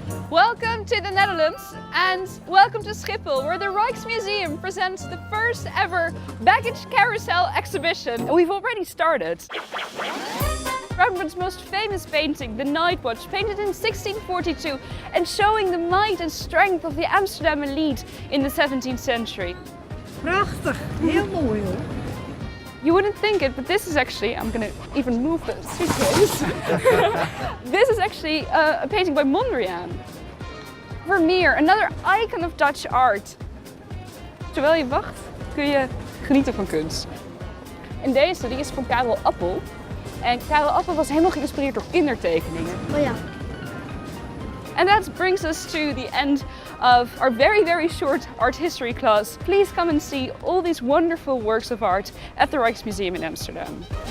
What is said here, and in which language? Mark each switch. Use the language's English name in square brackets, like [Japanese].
[English] Welcome to the Netherlands and welcome to Schiphol, where the Rijksmuseum presents the first ever baggage carousel exhibition. And we've already started. Rembrandt's most famous painting, The Night Watch, painted in 1642 and showing the might and strength of the Amsterdam elite in the 17th century. [Dutch] Prachtig, heel mooi hoor. [English] You wouldn't think it, but this is actually, I'm going to even move the suitcase. This is actually a painting by Mondriaan. Vermeer, another icon of Dutch art. [Dutch] Terwijl je wacht, kun je genieten van kunst. En deze, die is van Karel Appel. En Karel Appel was helemaal geïnspireerd door kindertekeningen. Oh ja. [English] And that brings us to the end of our very, very short art history class. Please come and see all these wonderful works of art at the Rijksmuseum in Amsterdam.